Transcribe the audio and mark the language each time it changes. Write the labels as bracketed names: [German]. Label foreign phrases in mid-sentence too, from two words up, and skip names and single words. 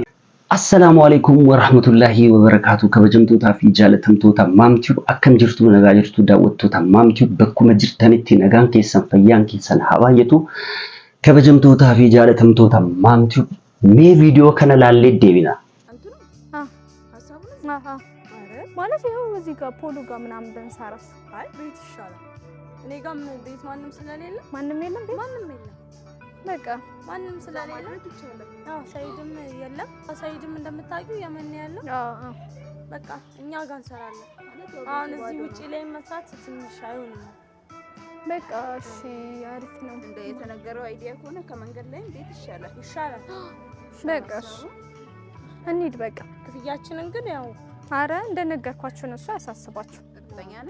[Arabic] السلام عليكم ورحمة الله وبركاته. [Oromo] Kabajamtootaa fi jaalatamtoota maamtiyuu akkam jirtu nagaa jirtu daawwattoota maamtiyuu bakkuma jirtanitti nagaan keessan fayyaan keessan haa baay'atu. Kabajamtootaa fi jaalatamtoota maamtiyuu mee viidiyoo kana laallee deebina. [Amharic] ማለት ይሄው እዚህ ጋር ፖሎ ጋር ምናምን በንሳራስ አይ ቤት ይሻላል። እኔ ጋር ቤት ማንም ስለሌለ ማንም የለም በቃ ማንም ስለሌለ ይችላል። አዎ ሰይድም የለም። ሰይድም እንደምታውቂው የመን ያለው በቃ እኛ ጋር እንሰራለን ማለት አሁን እዚህ ውጪ ላይ መስራት ትንሽ አይሆንም። በቃ እሺ አሪፍ ነው። እንደ የተነገረው አይዲያ ከሆነ ከመንገድ ላይ ቤት ይሻላል። በቃ እንሂድ በቃ ክፍያችንን ግን ያው አረ እንደነገርኳችሁ ነው። እሱ ያሳስባችሁ እርግጠኛ ነሽ?